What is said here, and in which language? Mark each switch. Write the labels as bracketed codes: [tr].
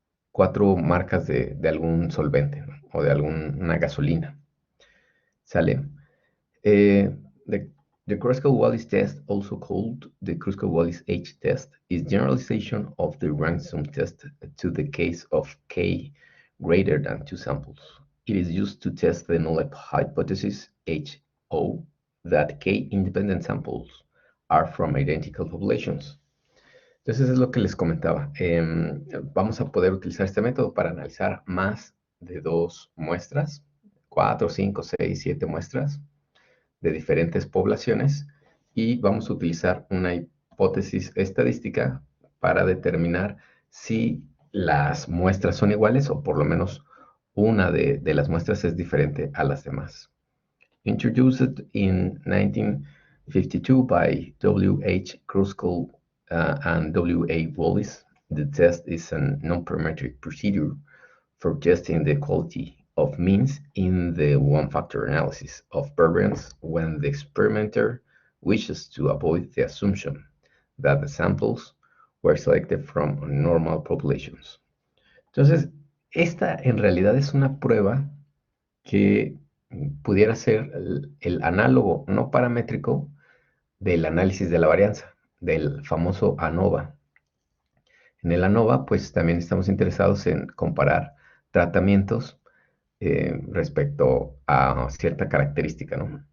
[es] Cuatro marcas de algún solvente, ¿no? O de alguna gasolina. ¿Sale? [en] Eh, the, the Kruskal-Wallis test, also called the Kruskal-Wallis H test, is generalization of the ransom test to the case of K greater than two samples. It is used to test the null hypothesis HO that K independent samples are from identical populations. [es] Entonces es lo que les comentaba. Vamos a poder utilizar este método para analizar más de dos muestras, 4, 5, 6, 7 muestras de diferentes poblaciones, y vamos a utilizar una hipótesis estadística para determinar si las muestras son iguales o por lo menos una de las muestras es diferente a las demás. [en] Introduced in 1952 by W. H. Kruskal and W. A. Wallis, the test is a non-parametric procedure for testing the quality of means in the one-factor analysis of variance when the experimenter wishes to avoid the assumption that the samples were selected from normal populations. [es] Entonces, esta en realidad es una prueba que pudiera ser el análogo no paramétrico del análisis de la varianza, del famoso ANOVA. En el ANOVA, pues también estamos interesados en comparar tratamientos respecto a cierta característica, ¿no?